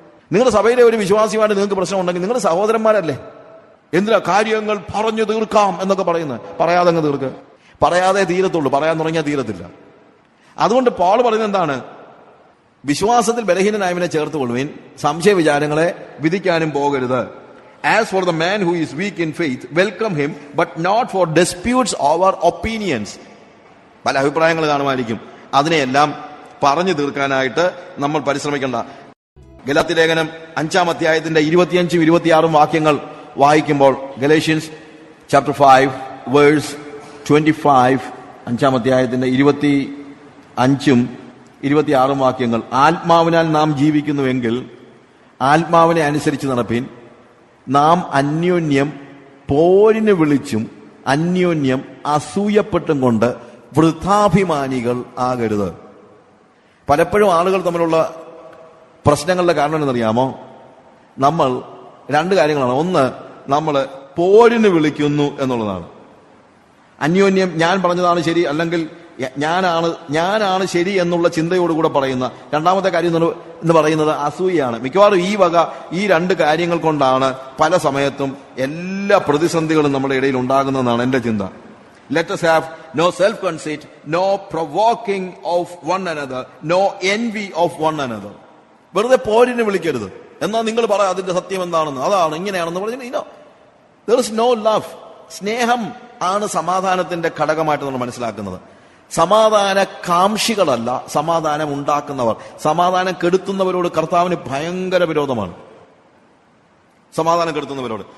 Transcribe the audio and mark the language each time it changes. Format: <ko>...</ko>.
<ml>നിങ്ങളുടെ സഭയിലെ ഒരു വിശ്വാസിയുമായിട്ട് നിങ്ങൾക്ക് പ്രശ്നം ഉണ്ടെങ്കിൽ നിങ്ങൾ സഹോദരന്മാരല്ലേ, എന്തിനാ കാര്യങ്ങൾ പറഞ്ഞു തീർക്കാം എന്നൊക്കെ പറയുന്നത്? പറയാതെ അങ്ങ് തീർക്കുക. പറയാതെ തീരത്തുള്ളൂ, പറയാൻ തുടങ്ങിയാൽ തീരത്തില്ല. അതുകൊണ്ട് പോൾ പറയുന്നത് എന്താണ്? വിശ്വാസത്തിൽ ബലഹീനനായവനെ ചേർത്ത് കൊള്ളുവിൻ, സംശയ വിചാരങ്ങളെ വിധിക്കാനും പോകരുത്.</ml> <en>As for the man who is weak in faith, welcome him, but not for disputes over opinions.</en> <ml>പല അഭിപ്രായങ്ങൾ കാണുമായിരിക്കും, അതിനെയെല്ലാം പറഞ്ഞു തീർക്കാനായിട്ട് നമ്മൾ പരിശ്രമിക്കേണ്ട. ഗലാത്യ ലേഖനം 5-ാം അധ്യായത്തിന്റെ 25-ഉം 26-ഉം വാക്യങ്ങൾ വായിക്കുമ്പോൾ,</ml> <en>Galatians chapter 5 verse 25,</en> <ml>5-ാം അധ്യായത്തിന്റെ 25-ഉം 26-ഉം വാക്യങ്ങൾ, ആത്മാവിനാൽ നാം ജീവിക്കുന്നുവെങ്കിൽ ആത്മാവിനെ അനുസരിച്ച് നടപ്പിൻ. നാം അന്യോന്യം പോരിന് വിളിച്ചും അന്യോന്യം അസൂയപ്പെട്ടും കൊണ്ട് വൃഥാഭിമാനികൾ ആകരുത്. പലപ്പോഴും ആളുകൾ തമ്മിലുള്ള പ്രശ്നങ്ങളുടെ കാരണം എന്നറിയാമോ? നമ്മൾ രണ്ട് കാര്യങ്ങളാണ്. ഒന്ന്, നമ്മൾ പോരിന് വിളിക്കുന്നു എന്നുള്ളതാണ്. അന്യോന്യം ഞാൻ പറഞ്ഞതാണ് ശരി, അല്ലെങ്കിൽ ഞാനാണ് ശരി എന്നുള്ള ചിന്തയോടുകൂടെ പറയുന്ന രണ്ടാമത്തെ കാര്യം എന്ന് പറയുന്നത് അസൂയയാണ്. മിക്കവാറും ഈ രണ്ട് കാര്യങ്ങൾ കൊണ്ടാണ് പല സമയത്തും എല്ലാ പ്രതിസന്ധികളും നമ്മുടെ ഇടയിൽ ഉണ്ടാകുന്നതെന്നാണ് എന്റെ ചിന്ത.</ml> <en>Let us have no self-conceit, no provoking of one another, no envy of one another.</en> <ml>വെറുതെ പോരിന് വിളിക്കരുത്. എന്നാൽ നിങ്ങൾ പറ അതിന്റെ സത്യം എന്താണെന്ന്, അതാണ് ഇങ്ങനെയാണെന്ന് പറഞ്ഞു.</ml> <en>There is no love.</en> <ml>സ്നേഹം ആണ് സമാധാനത്തിന്റെ ഘടകമായിട്ട് നമ്മൾ മനസ്സിലാക്കുന്നത്. സമാധാന കാംക്ഷികളല്ല സമാധാനം ഉണ്ടാക്കുന്നവർ. സമാധാനം കെടുത്തുന്നവരോട് കർത്താവിന് ഭയങ്കര വിരോധമാണ്. സമാധാനം കെടുത്തുന്നവരോട്.</ml>